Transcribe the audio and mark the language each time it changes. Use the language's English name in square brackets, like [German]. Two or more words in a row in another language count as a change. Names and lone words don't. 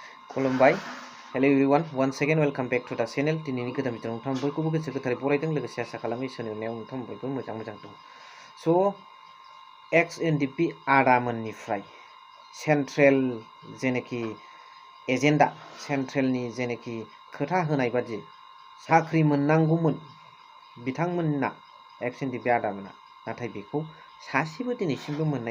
[Bodo] खुलुमबाय [English] hello everyone once again welcome back to the channel [Bodo] दिनैनि गोदान भिडिअ नोंथां बयखौबो गोसो गोथारै बरायदों लोगोसे आसा खालामो इसोरनि अननायाव नोंथां बयबो मोजां दं सो XNDP आदामोननिफ्राय सेन्ट्रेल जेनेखि एजेन्डा सेन्ट्रेलनि जेनेखि खोथा होनाय बादि साख्रि मोननांगौमोन बिथांमोनना XNDP आदामोना नाथाय बेखौ सासेबो दिनैसिमबो मोननाय